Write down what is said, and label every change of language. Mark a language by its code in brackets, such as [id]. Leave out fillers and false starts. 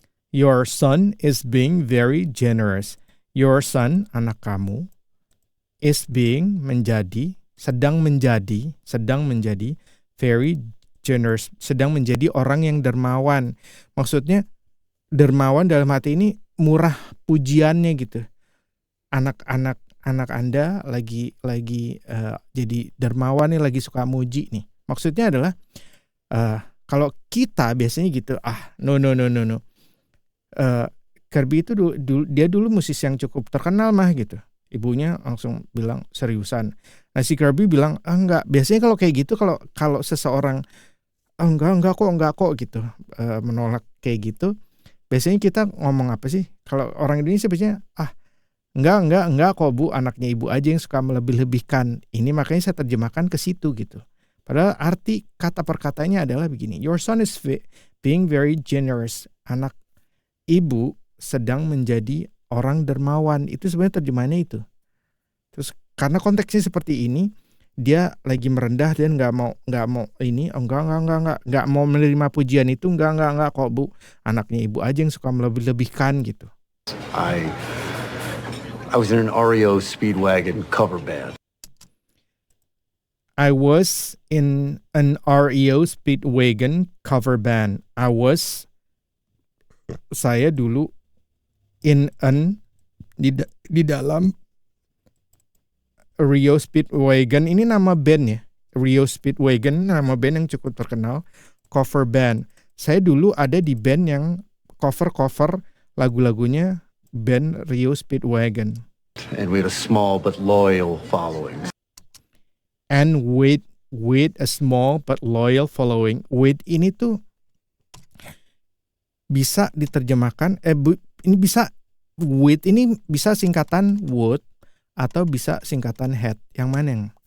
[en] Your son is being very generous. Your son, [id] anak kamu, [en] is being [id] sedang menjadi [en] very generous, [id] sedang menjadi orang yang dermawan. Maksudnya dermawan dalam hati ini murah pujiannya gitu. Anak Anda lagi jadi dermawan nih, lagi suka muji nih. Maksudnya adalah kalau kita biasanya gitu, no. Kirby itu dia dulu musisi yang cukup terkenal mah gitu. Ibunya langsung bilang seriusan. Nah si Kirby bilang enggak. Biasanya kalau kayak gitu, kalau seseorang enggak kok gitu, menolak kayak gitu. Biasanya kita ngomong apa sih? Kalau orang Indonesia biasanya enggak kok Bu, anaknya ibu aja yang suka melebih-lebihkan. Ini makanya saya terjemahkan ke situ gitu. Padahal arti kata perkataannya adalah begini. [en] Your son is being very generous. [id] Anak ibu sedang menjadi orang dermawan. Itu sebenarnya terjemahannya itu. Terus karena konteksnya seperti ini, dia lagi merendah dan nggak mau ini, nggak mau menerima pujian itu, nggak kok Bu, anaknya ibu aja yang suka melebih-lebihkan gitu. [en] I was in an REO Speedwagon cover band. I was in an REO Speedwagon cover band. [id] Saya dulu di dalam Rio Speedwagon. Ini nama band ya. Rio Speedwagon nama band yang cukup terkenal. Cover band. Saya dulu ada di band yang cover lagu-lagunya band Rio Speedwagon. [en] And we had a small but loyal following. And with a small but loyal following. [id] With ini tuh bisa diterjemahkan ini bisa with ini bisa singkatan would atau bisa singkatan had. Yang mana yang